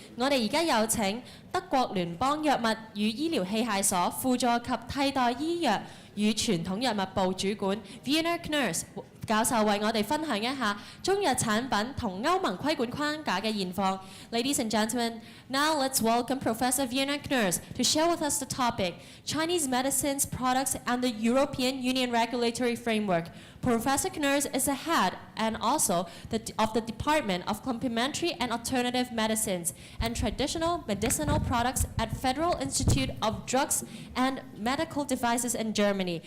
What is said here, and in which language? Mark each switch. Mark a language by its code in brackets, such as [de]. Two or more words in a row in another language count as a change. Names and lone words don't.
[yue] 我哋而家有請德國聯邦藥物與醫療器械所輔助及替代醫藥與傳統藥物部主管 Werner KNÖSS 教授為我哋分享一下中藥產品同歐盟規管框架嘅現況。 [en] Ladies and gentlemen, now let's welcome Professor Werner KNÖSS to share with us the topic, Chinese medicines, products, and the European Union regulatory framework. Professor KNÖSS is the head and also of the Department of Complementary and Alternative Medicines and Traditional Medicinal Products at Federal Institute of Drugs and Medical Devices in Germany.